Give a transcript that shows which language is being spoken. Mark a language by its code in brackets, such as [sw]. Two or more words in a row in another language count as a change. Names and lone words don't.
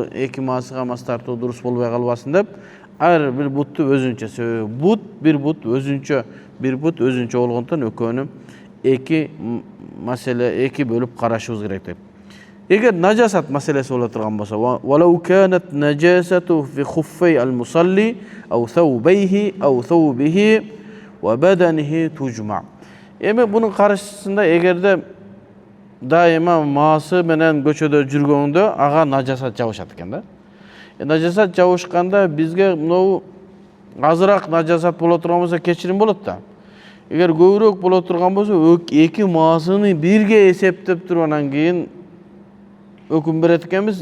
[ky] Эки маасыга мас тартуу дурус болбой калбасын деп, ар бир бутту өзүнчө. Себеби бир бут өзүнчө болгондон экөөнү эки бөлүп карашыбыз керек деп. Эгер нажасат маселеси боло турган болсо, валау канат [ar] نجاسة في خفي المصلي أو ثوبيه أو ثوبه وبدنه تجمع. [ky] Эми бунун каршысында эгерде дайыма маасы менен көчөдө жүргөндө ага нажасат жабышат экен да. Нажасат жабышканда бизге мынау азыраак нажасат боло турган болсо кечирим болот да. Эгер көбүрөөк боло турган болсо эки маасыны бирге эсептеп туруп анан кийин өкүм берет экенбиз.